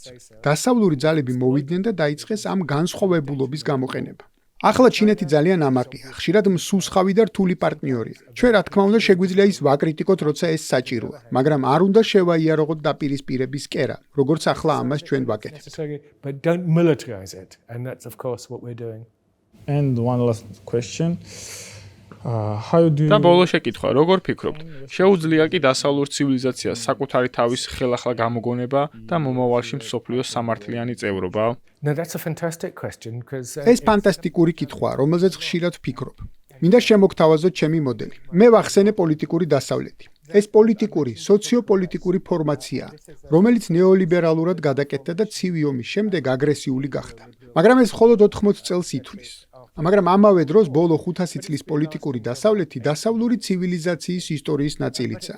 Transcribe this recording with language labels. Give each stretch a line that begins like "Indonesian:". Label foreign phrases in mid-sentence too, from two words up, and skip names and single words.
Georgian: დასავლური ძალები მოვიდნენ და დაიწყეს ამ განსხვავებულობის გამოყენება. ახლა ჩინეთი ძალიან ამაყია, ხშირად მსუსხავი და რთული პარტნიორია. ჩვენ რა თქმა უნდა შეგვიძლია ის ვაკრიტიკოთ, როცა ეს საჭიროა, მაგრამ არ უნდა შევაიარაღოთ დაპირისპირების კერა, როგორც ახლა ამას ჩვენ ვაკეთებთ.
English: But don't militarize it. And that's, of course, what we're doing. And one last question. How do you
Georgian: და ბოლო შეკითხვა, როგორ ფიქრობთ, შეუძლია კი დასავლურ ცივილიზაციას საკუთარი თავის ხელახლა გამოგონება და მომავალში მსოფლიოს სამართლიანი წევრობა?
English: No, that's a fantastic question because
Georgian: ეს ფანტასტიკური კითხვაა, რომელზეც ხშირად ვფიქრობ. მინდა შემოგთავაზოთ ჩემი მოდელი. მე ვახსენე პოლიტიკური დასავლეთი. ეს პოლიტიკური, სოციოპოლიტიკური ფორმაციაა, რომელიც ნეოლიბერალურად გადაკეთდა და ცივი ომის შემდეგ აგრესიული გახდა. მაგრამ ეს მხოლოდ 80 წელს ითვლის. მაგრამ ამავე დროს ბოლო 500 წლის პოლიტიკური დასავლეთი დასავლური ცივილიზაციის ისტორიის ნაწილიცაა.